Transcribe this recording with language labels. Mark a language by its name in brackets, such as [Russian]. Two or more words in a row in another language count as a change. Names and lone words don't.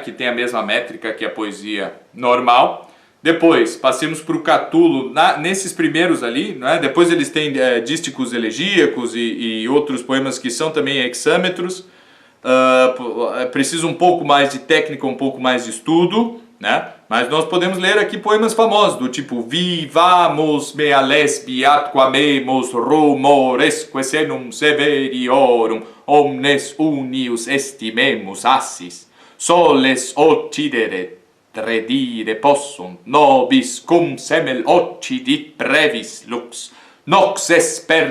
[Portuguese] Que tem a mesma métrica que a poesia normal. Depois, passemos para o Catulo, nesses primeiros ali, né? Depois eles têm dísticos elegíacos e outros poemas que são também hexâmetros. Precisa um pouco mais de técnica, um pouco mais de estudo, né? Mas nós podemos ler aqui poemas famosos, do tipo [Latin] Vivamus mea lesbi atquamemus rumoresque senum severiorum omnes unius estimemus assis soles occidere redire possunt nobis cum semel occidit brevis lux nox es